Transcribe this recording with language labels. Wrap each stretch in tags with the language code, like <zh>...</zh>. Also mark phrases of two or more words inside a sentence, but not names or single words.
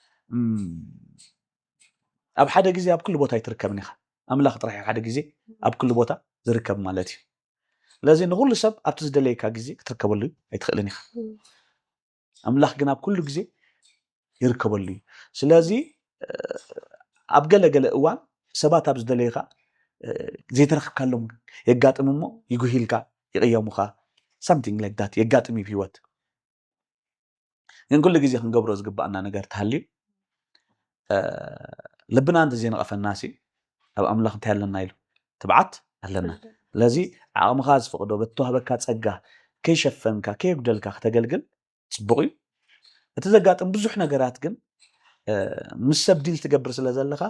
<ti>ኣብ ሓደ ግዜ ኣብ ኩሉ ቦታ ይትርከብን ኢኻ ኣምላኽ ጥራሕ ሓደ ግዜ ኣብ ኩሉ ቦታ ዝርከብ ማለት እዩ ስለዚ ንኩሉ ሰብ ኣብቲ ዝደለየካ ግዜ ክትርከበሉ ኣይትኽእልን ኢኻ ኣምላኽ ግን ኣብ ኩሉ ግዜ ይርከበሉ እዩ ስለዚ ኣብ ገለ እዋን ሰባት ኣብ ዝደለየካ ዘይተረኽብካሎም የጋጥም እሞ ይጉሂልካ ይቕየሙኻ</ti> <en>something like that</en> <ti>የጋጥም እዩ ህይወት ግን ኩሉ ግዜ ክንገብሮ ዝግባአና ነገር ተሃልዩ ልብና እንተዘይነቐፈናሲ ኣብ ኣምላኽ እንታይ ኣለና ኢሉ ትብዓት ኣለና ስለዚ ዓቕምኻ ዝፈቕዶ በተዋህበካ ፀጋ ከይሸፈንካ ከየጉደልካ ከተገልግል ፅቡቕ እዩ እቲ ዘጋጥም ብዙሕ ነገራት ግን ምስ ሰብ ዲል ትገብር ስለ ዘለኻ</ti>